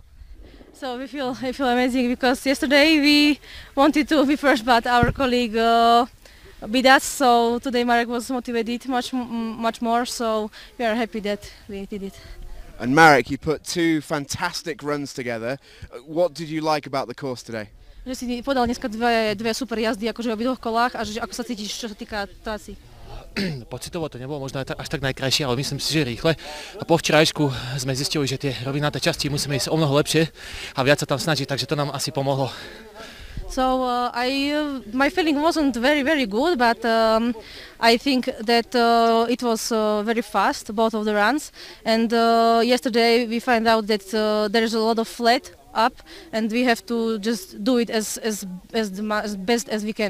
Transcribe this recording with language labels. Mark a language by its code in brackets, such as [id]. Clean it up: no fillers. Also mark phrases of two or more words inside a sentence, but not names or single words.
[en] So I feel amazing because yesterday we wanted to be first, but our colleague beat us. So today Marek was motivated much more. So we are happy that we did it. And Marek, you put two fantastic runs together. What did you like about the course today? [sk] Že si podal dneska dve super jazdy akože v obidvoch kolách a že ako sa cítiš, čo sa týka trasy? Pocitovo to nebolo možno až tak najkrajšie, ale myslím si, že rýchle. A po včerajšku sme zistili, že tie rovinaté časti musíme ísť o mnoho lepšie a viac sa tam snažiť, takže to nám asi pomohlo. [en] So my feeling wasn't very good, but I think that it was very fast, both of the runs. And yesterday we find out that there is a lot of flat up, and we have to just do it as best as we can.